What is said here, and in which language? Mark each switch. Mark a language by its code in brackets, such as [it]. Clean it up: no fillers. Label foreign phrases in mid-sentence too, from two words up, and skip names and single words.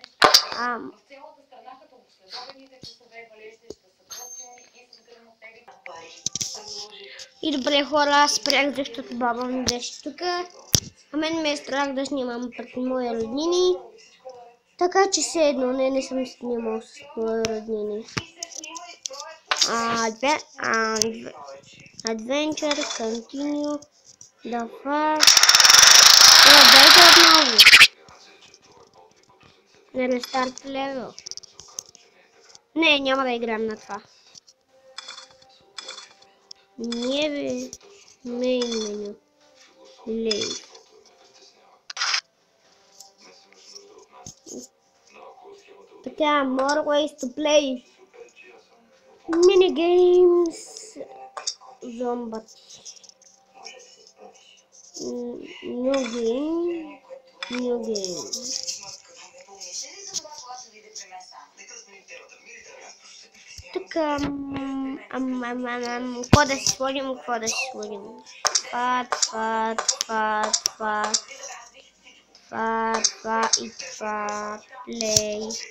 [bg] И добре, хора, аз спрях, защото баба ми беше тук. А мен ме е страх да снимам пред мои роднини. Така че все едно не съм снимал с мои роднини. [en] Adventure, continue, the first. [bg] Дайте отново. Не [en] restart level. [bg] Не, няма да играем на това. Не бе. [en] Main menu. Leave. Така, more ways to play. Minigames. Zombat. New game. New game. [bg] Така, какво да си сложим, това и това, плей.